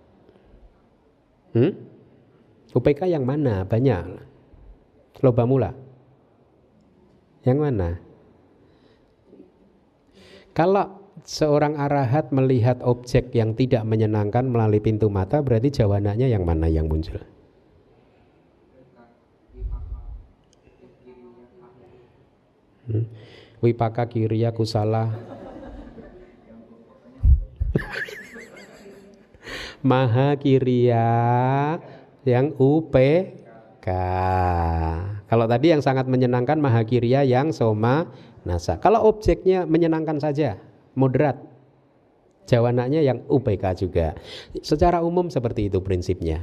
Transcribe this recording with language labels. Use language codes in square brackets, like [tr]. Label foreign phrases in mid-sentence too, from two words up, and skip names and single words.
[id] UPK yang mana? Banyak. [pi] Loba mula. [id] Yang mana? Kalau seorang arahat melihat objek yang tidak menyenangkan melalui pintu mata, berarti jawananya yang mana yang muncul? [pi] Wipaka kiriya kusala maha kiriya yang UPK. [id] Kalau tadi yang sangat menyenangkan [pi] maha kiriya [id] yang [pi] soma nasa. [id] Kalau objeknya menyenangkan saja, moderat, jawananya yang UPK juga. Secara umum seperti itu prinsipnya.